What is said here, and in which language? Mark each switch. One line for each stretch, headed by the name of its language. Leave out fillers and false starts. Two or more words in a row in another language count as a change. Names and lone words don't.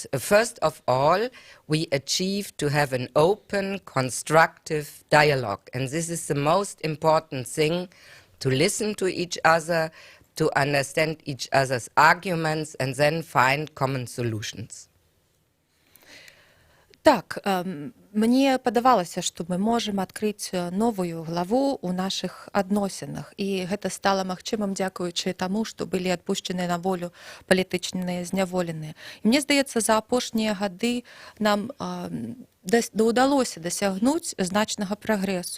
English: First of all, we achieved to have an open, constructive dialogue. And this is the most important thing, to listen to each other, to understand each other's arguments, and then find common solutions.
Belarusian: Так, мне падавалася, што мы можам адкрыць новую главу ў нашых адносінах. І гэта стала магчымым дзякуючы таму, што былі адпушчаныя на волю палітычныя зняволеныя. І мне здаецца, за апошнія гады нам удалося дасягнуць значнага прагрэсу.